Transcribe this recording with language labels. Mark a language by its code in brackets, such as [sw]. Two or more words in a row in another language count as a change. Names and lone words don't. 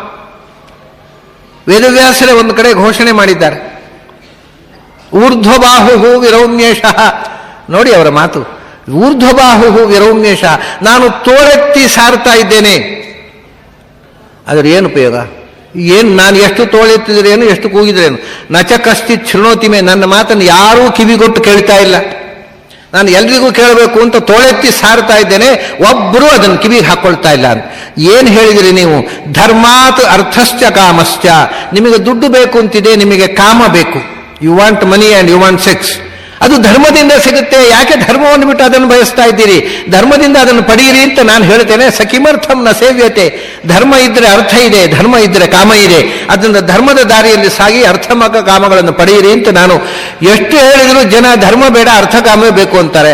[kn] ವೇದವ್ಯಾಸರೇ ಒಂದು ಕಡೆ ಘೋಷಣೆ ಮಾಡಿದ್ದಾರೆ, [sa] ಊರ್ಧ್ವಬಾಹು ವಿರೌಮ್ಯೇಶ. [kn] ನೋಡಿ ಅವರ ಮಾತು, [sa] ಊರ್ಧ್ವಬಾಹು ವಿರೌಮ್ಯೇಶ, [kn] ನಾನು ತೋಳೆತ್ತಿ ಸಾರ್ತಾ ಇದ್ದೇನೆ. ಅದರ ಏನು ಉಪಯೋಗ? ಏನು ನಾನು ಎಷ್ಟು ತೋಳೆತ್ತಿದ್ರೇನು, ಎಷ್ಟು ಕೂಗಿದ್ರೇನು? [sa] ನಚ ಕಶ್ಚಿತ್ ಶೃಣೋತಿಮೆ, [kn] ನನ್ನ ಮಾತನ್ನು ಯಾರೂ ಕಿವಿಗೊಟ್ಟು ಕೇಳ್ತಾ ಇಲ್ಲ. ನಾನು ಎಲ್ರಿಗೂ ಕೇಳಬೇಕು ಅಂತ ತೋಳೆತ್ತಿ ಸಾರ್ತಾ ಇದ್ದೇನೆ, ಒಬ್ಬರು ಅದನ್ನು ಕಿವಿಗೆ ಹಾಕೊಳ್ತಾ ಇಲ್ಲ. ಏನು ಹೇಳಿದಿರಿ ನೀವು? [sa] ಧರ್ಮಾತ್ ಅರ್ಥಶ್ಚ ಕಾಮಶ್ಚ. [kn] ನಿಮಗೆ ದುಡ್ಡು ಬೇಕು ಅಂತಿದೆ, ನಿಮಗೆ ಕಾಮ ಬೇಕು. [en] you want money and you want sex. [kn] ಅದು ಧರ್ಮದಿಂದ ಸಿಗುತ್ತೆ. ಯಾಕೆ ಧರ್ಮವನ್ನು ಬಿಟ್ಟು ಅದನ್ನು ಬಯಸ್ತಾ ಇದ್ದೀರಿ? ಧರ್ಮದಿಂದ ಅದನ್ನು ಪಡೆಯಿರಿ ಅಂತ ನಾನು ಹೇಳ್ತೇನೆ. [sa] ಸಕಿಮರ್ಥಂ ನ ಸೇವ್ಯತೆ. [kn] ಧರ್ಮ ಇದ್ದರೆ ಅರ್ಥ ಇದೆ, ಧರ್ಮ ಇದ್ದರೆ ಕಾಮ ಇದೆ. ಅದರಿಂದ ಧರ್ಮದ ದಾರಿಯಲ್ಲಿ ಸಾಗಿ ಅರ್ಥಮಕ ಕಾಮಗಳನ್ನು ಪಡೆಯಿರಿ ಅಂತ ನಾನು ಎಷ್ಟು ಹೇಳಿದ್ರು ಜನ ಧರ್ಮ ಬೇಡ ಅರ್ಥ ಕಾಮವೇ ಬೇಕು ಅಂತಾರೆ.